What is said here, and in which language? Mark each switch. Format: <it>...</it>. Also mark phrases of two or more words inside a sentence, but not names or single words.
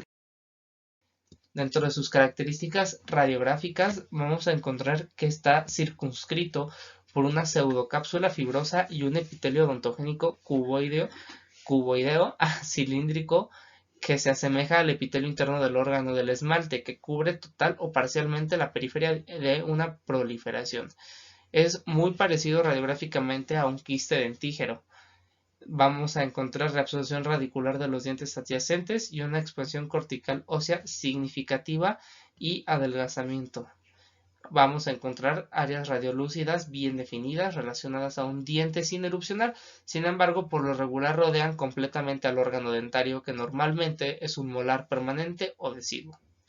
<es>Dentro de sus características radiográficas vamos a encontrar que está circunscrito por una pseudocápsula fibrosa y un epitelio odontogénico cuboideo cilíndrico que se asemeja al epitelio interno del órgano del esmalte, que cubre total o parcialmente la periferia de una proliferación. Es muy parecido radiográficamente a un quiste dentígero. Vamos a encontrar reabsorción radicular de los dientes adyacentes y una expansión cortical ósea significativa y adelgazamiento. Vamos a encontrar áreas radiolúcidas bien definidas relacionadas a un diente sin erupcionar, sin embargo, por lo regular rodean completamente al órgano dentario, que normalmente es un molar permanente o deciduo.</es>